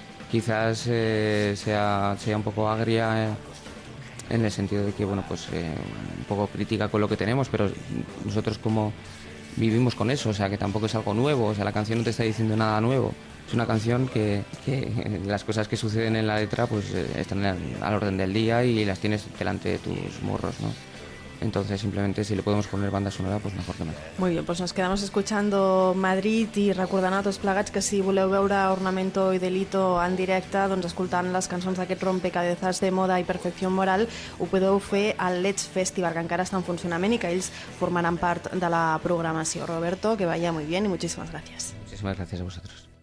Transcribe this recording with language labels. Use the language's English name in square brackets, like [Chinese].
[Spanish] Quizás sea un poco agria, en el sentido de que, bueno, pues un poco crítica con lo que tenemos, pero nosotros como vivimos con eso, o sea, que tampoco es algo nuevo, o sea, la canción no te está diciendo nada nuevo. Es una canción que las cosas que suceden en la letra pues están al orden del día y las tienes delante de tus morros, ¿no? Entonces, simplemente, si le podemos poner banda sonora, pues mejor que mejor. Muy bien, pues nos quedamos escuchando Madrid, [Catalan] i recordant a tots plegats que si voleu veure Ornamento i Delito en directe, doncs escoltant les cançons d'aquest rompecabezas de moda i perfecció moral, ho podeu fer al Let's Festival, que encara està en funcionament i que ells formaran part de la programació. [Spanish] Roberto, que vaya muy bien, i muchísimas gracias. Muchísimas gracias a vosotros.